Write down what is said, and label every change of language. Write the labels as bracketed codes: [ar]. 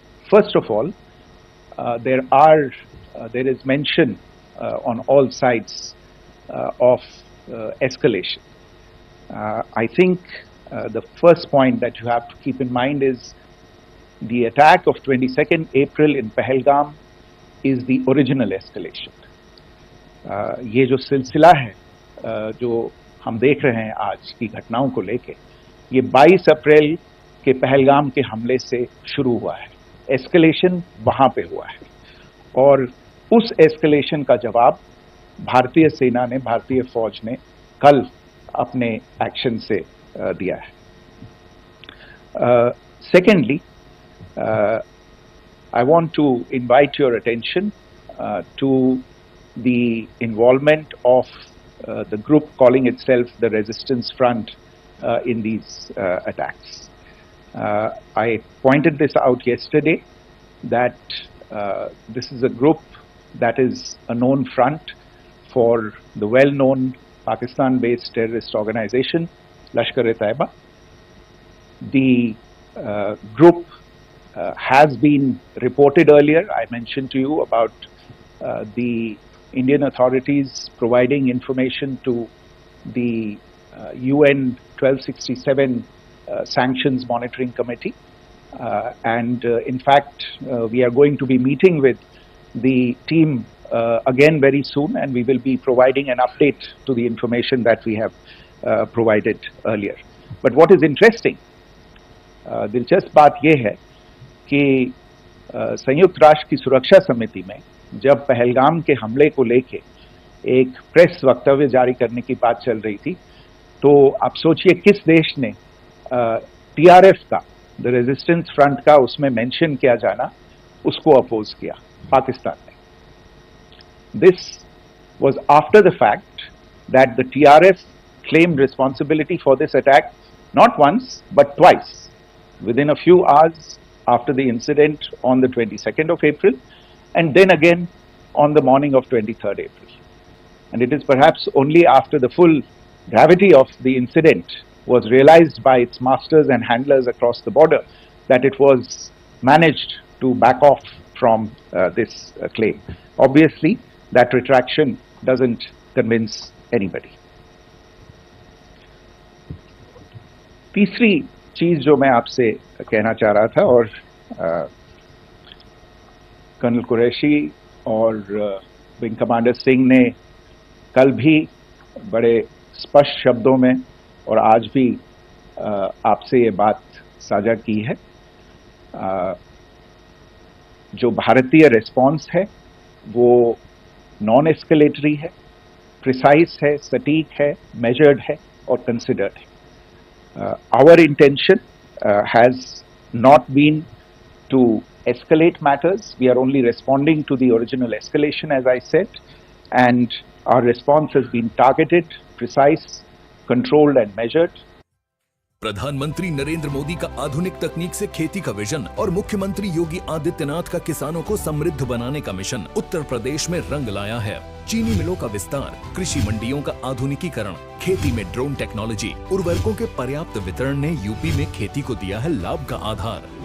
[en] First of all, there is mention on all sides of escalation. I think the first point that you have to keep in mind is the attack of 22nd April in Pahalgam is the original escalation. [hi] ये जो सिलसिला है जो हम देख रहे हैं आज की घटनाओं को लेके, ये 22 अप्रैल के पहलगाम के हमले से शुरू हुआ है। एस्केलेशन वहां पे हुआ है और उस एस्केलेशन का जवाब भारतीय सेना ने, भारतीय फौज ने कल अपने एक्शन से दिया है। [en] Secondly, I want to invite your attention to the involvement of the group calling itself the Resistance Front in these attacks. I pointed this out yesterday that this is a group that is a known front for the well-known Pakistan-based terrorist organization Lashkar-e-Taiba. The group has been reported earlier. I mentioned to you about the Indian authorities providing information to the UN 1267 Sanctions Monitoring Committee. And in fact, we are going to be meeting with the team again very soon, and we will be providing an update to the information that we have provided earlier. But what is interesting, [hi] दिलचस्प बात यह है कि संयुक्त राष्ट्र की सुरक्षा समिति में जब पहलगाम के हमले को लेके एक प्रेस वक्तव्य जारी करने की बात चल रही थी, तो आप सोचिए किस देश ने टीआरएफ का, द रेजिस्टेंस फ्रंट का उसमें मेंशन किया जाना, उसको अपोज किया? पाकिस्तान ने। [en] This was after the fact that the TRF claimed responsibility for this attack not once but twice within a few hours after the incident on the 22nd of April and then again on the morning of 23rd April. And it is perhaps only after the full gravity of the incident was realized by its masters and handlers across the border that it was managed to back off from this claim. Obviously, that retraction doesn't convince anybody. [hi] तीसरी चीज जो मैं आपसे कहना चाह रहा था, और कर्नल कुरैशी और विंग कमांडर सिंह ने कल भी बड़े स्पष्ट शब्दों में और आज भी आपसे ये बात साझा की है, जो भारतीय रिस्पॉन्स है वो नॉन एस्केलेटरी है, प्रिसाइज है, सटीक है, मेजर्ड है और कंसिडर्ड है। [en] Our intention has not been to escalate matters. We are only responding to the original escalation, as I said, and our response has been targeted, precise, controlled and measured. [hi] प्रधानमंत्री नरेंद्र मोदी का आधुनिक तकनीक से खेती का विजन और मुख्यमंत्री योगी आदित्यनाथ का किसानों को समृद्ध बनाने का मिशन उत्तर प्रदेश में रंग लाया है। चीनी मिलों का विस्तार, कृषि मंडियों का आधुनिकीकरण, खेती में ड्रोन टेक्नोलॉजी, उर्वरकों के पर्याप्त वितरण ने यूपी में खेती को दिया है लाभ का आधार।